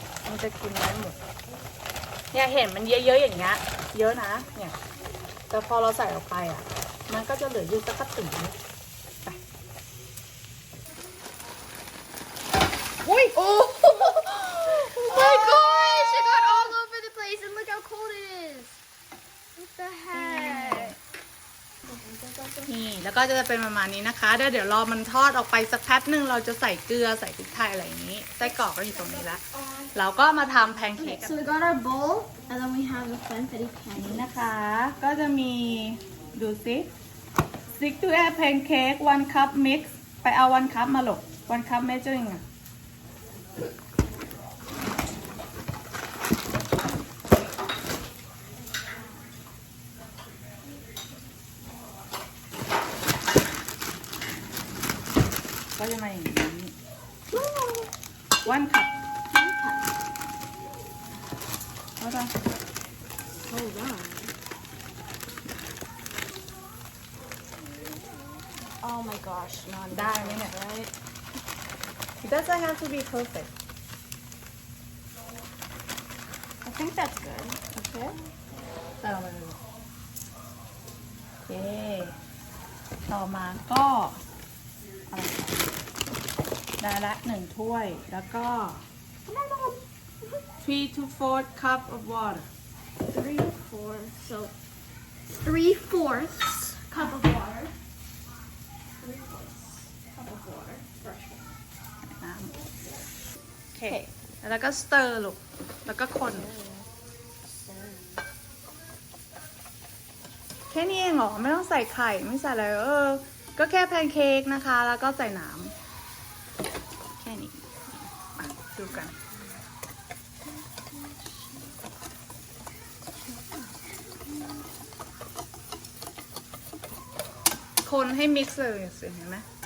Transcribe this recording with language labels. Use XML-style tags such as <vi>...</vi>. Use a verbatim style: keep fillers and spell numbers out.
<th>มันจะกินได้หมดเนี่ยเห็นมันเยอะๆอย่างเงี้ยเยอะนะเนี่ยแต่พอเราใส่ออกไปอ่ะมันก็จะเหลืออยู่สักกระติ่งนิดไปอุ้ยโอ้</th> <en>my gosh! It got all over the place, and look how cold it is. What the heck?</en> <th>นี่แล้วก็จะเป็นประมาณนี้นะคะเดี๋ยวเดี๋ยวรอมันทอดออกไปสักแป๊บหนึ่งเราจะใส่เกลือใส่พริกไทยอะไรอย่างนี้ไส้กรอกก็อยู่ตรงนี้ละเราก็มาทำแพนเค้ก</th> <en>So we got our bowl, and then we have the funfetti</en> <th>อัน</th> <en>pancake.</en> <th>นี้นะคะก็จะมีดูสิ</th> <en>stick to air pancake one cup mix</en> <th>ไปเอา one cup มาหลบ</th> <en>one cup measuring</en> <th>อ่ะ ก็จะมาอย่างนี้ one cup แล้วก็</th> <en>Oh wow! Oh my gosh! Not</en> <th>ได้ไหมเนี่ย</th> <en>right. it doesn't have to be perfect I think that's good.</en> <th>okay เติมมาเลยโอเคต่อมาก็อะไรได้ละหนึ่งถ้วยแล้วก็</th> <en>three to four cup of water Three, four, so three fourths cup of water. Three fourths cup of water. Fresh water.</en> <th>น้ำโอเคแล้วก็สเตอร์ลูกแล้วก็คน แค่นี้เองเหรอไม่ต้องใส่ไข่ไม่ใส่อะไรเออก็แค่แพนเค้กนะคะ แล้วก็ใส่น้ำแค่นี้อ่ะดูกัน คนให้มิกซ์เลยสิเห็นไหม</th>